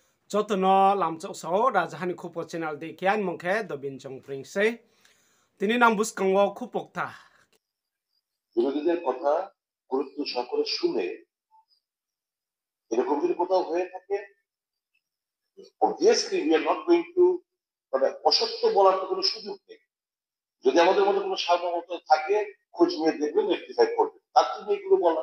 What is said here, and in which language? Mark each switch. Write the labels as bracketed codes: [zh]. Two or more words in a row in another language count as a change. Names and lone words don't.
[trp] Jotono lam chok so rajahani khupo channel de kian mongkhe do bin chong pring se tini nam bus kangwo khupok tha [bn] বিরোধীদের কথা গুরুত্ব সহকারে শুনে এরকম যদি কোথাও হয়ে থাকে [en] obviously we are not going to [bn] মানে অসত্য বলার তো কোনো সুযোগ নেই। যদি আমাদের মধ্যে কোনো সার্বভৌমত্ব থাকে খোঁজ নিয়ে দেখবেন, রেকটিফাই করবেন, তার জন্য এগুলো বলা।